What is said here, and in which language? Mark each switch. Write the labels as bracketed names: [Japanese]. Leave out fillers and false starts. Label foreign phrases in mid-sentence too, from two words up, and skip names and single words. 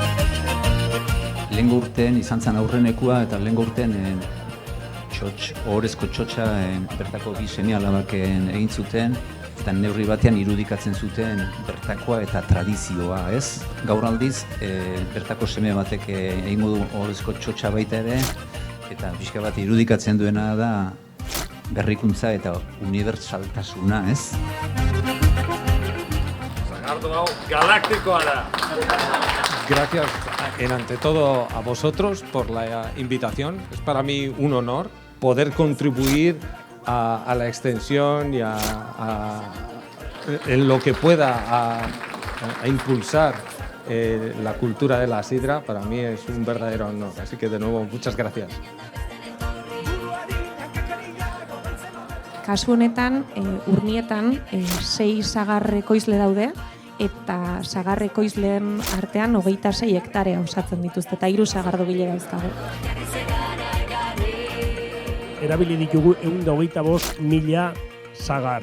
[Basque] Lehengo urtean izan zen aurrenekua eta lehengo urtean ohorezko txotxa bertako bi seme-alabak egin zuten eta neurri batean irudikatzen zuten bertakoa eta tradizioa, ez? Gaur aldiz, bertako seme batek egingo du ohorezko txotxa baita ere eta pixka bat irudikatzen duena da berrikuntza eta unibertsaltasuna, ez? Sagardo hau galaktikoa da! [Spanish] Gracias ante todo a vosotros por la invitación. Es para mí un honor poder contribuir a la extensión y en lo que pueda a impulsar la cultura de la sidra. Para mí es un verdadero honor. Así que de nuevo, muchas gracias. [Basque] Kasu honetan, Urnietan 6 sagar ekoizle daude, eta sagar ekoizleen artean 26 hektarea osatzen dituzte, eta 3 sagardogile dauzkagu. Erabili ditugu 125.000 sagar.